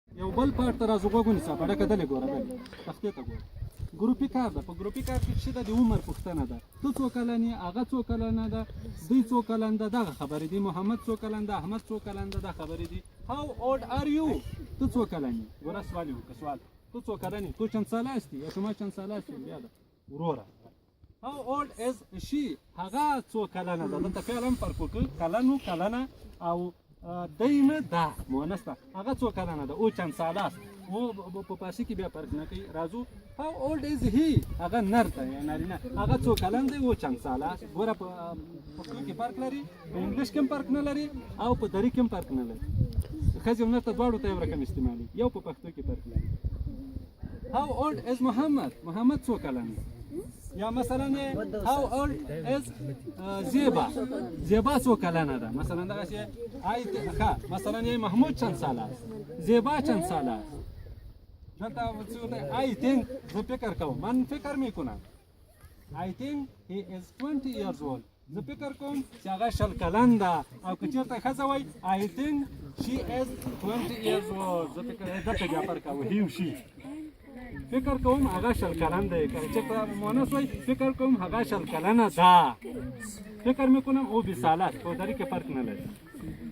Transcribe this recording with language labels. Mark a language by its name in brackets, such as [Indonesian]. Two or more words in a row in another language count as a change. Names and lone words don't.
[Pashto] یو بل پارت ته راځو غوږ ونیسه په ډکه دلې ګوره دلې تختې ته ګوره ګروپي کار ده په ګروپي کار کې څه ده د عمر پوښتنه ده ته څو کلن یې هغه څو کلنه ده دوی څو کلن ده دغه خبرې دي محمد څو کلن ده احمد څو کلن ده دا خبرې دي [English] how old are you [Pashto] ته څو کلن یې ګوره سوال یې وکړه سوال ته څو کلن یې [Persian] تو چند ساله هستی [Pashto] یا شما چند ساله هستی بیا ده وروره [English] How old is she? [Pashto] هغه څو کلنه ده دلته فعل هم فرق وکړ کلن و کلنه او دینه ده مؤنث ده هغه څو کلنه ده او [Persian] چند ساله است [Pashto] او په پارسي کې بیا فرق نه کوي راځو [English] How old is he? [Pashto] هغه نر ده یا نارینه هغه څو کلن دی او [Persian] چند ساله است [Pashto] ګوره په پښتو کې فرق لري په انګلیش کې هم فرق نه لري او په دري کې هم فرق نه لري ښځې او نر ته دواړو ته یو رقم استعمالي یو په پښتو کې فرق لري [English] How old is Muhammad? [Pashto] محمد څو کلن دی یا مثلا [English] how old is [Pashto] زیبا زیبا څو کلنه ده مثلا دغه شی مثلا محمود [Persian] چند ساله است زیبا چند ساله است [Pashto] دلته [English] I think [Pashto] زه فکر کوم [Persian] من فکر میکنم [English] I think he is 20 years old [Pashto] زه فکر کوم چې هغه شل کلن ده او که چېرته ښځه وایي [English] I think she is 20 years old [Pashto] زه فکر دلته بیا فرق کوو he و she فکر کوم هغه شل کلن دی چې مؤنث وای فکر کوم هغه شل کلنه ده [Persian] فکر میکنم [Pashto] او [Persian] 20 ساله است [Pashto] په دري کې فرق نه لري